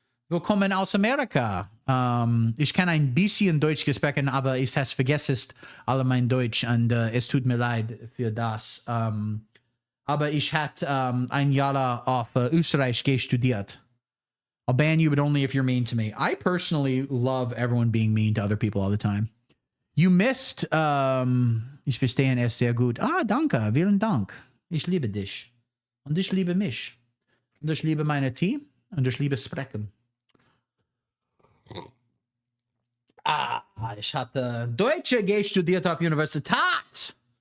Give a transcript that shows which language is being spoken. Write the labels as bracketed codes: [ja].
[de] Willkommen aus Amerika. Ich kann ein bisschen Deutsch sprechen, aber ich has vergessen alle mein Deutsch und es tut mir leid für das. Aber ich hatte ein Jahr auf Österreich studiert. [en] I'll ban you, but only if you're mean to me. I personally love everyone being mean to other people all the time. You missed, [de] ich verstehe es sehr gut. Ah, danke, vielen Dank. Ich liebe dich. Und ich liebe mich. Und ich liebe meine Tee und ich liebe Sprechen. Ich hatte Deutsche studiert auf Universität.